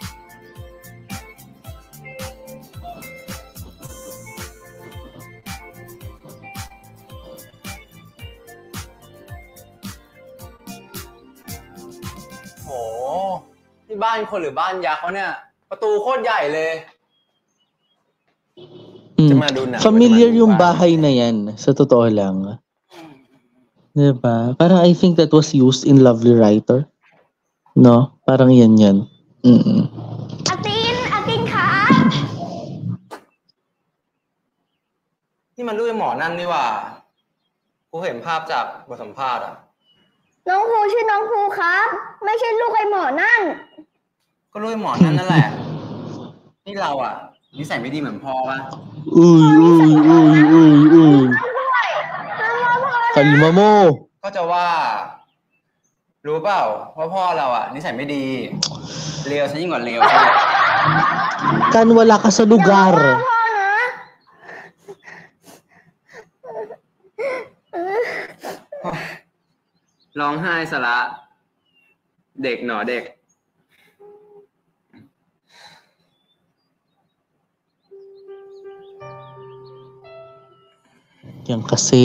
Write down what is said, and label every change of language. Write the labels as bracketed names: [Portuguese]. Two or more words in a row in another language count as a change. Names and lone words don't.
[Thai] โหนี่บ้านคนหรือบ้านยักษ์วะเนี่ย ประตูโคตรใหญ่เลย [Filipino] Familiar yung bahay na yan, sa totoo lang. Diba? [English] Parang I think that was used in Lovely Writer. [Filipino] No? Parang yan. [Thai] อาตินคะ นี่มันรูปไอ้หมอนั่นนี่หว่า กูเห็นภาพจากบทสัมภาษณ์อ่ะ น้องภูชื่อน้องภูครับ ไม่ใช่ลูกไอ้หมอนั่น ก็รูปไอ้หมอนั่นนั่นแหละ นี่เราอ่ะนิสัยไม่ดีเหมือนพ่อป่ะ [Filipino] Kalma mo. [Thai] ก็จะว่า รู้เปล่าว่าพ่อเราอ่ะนิสัยไม่ดีเลวซะยิ่งกว่าเลว [Filipino] Kan wala ka sa lugar. [Thai] พ่อนะ ร้องไห้สละเด็กหนอเด็ก [Filipino] Yan kasi.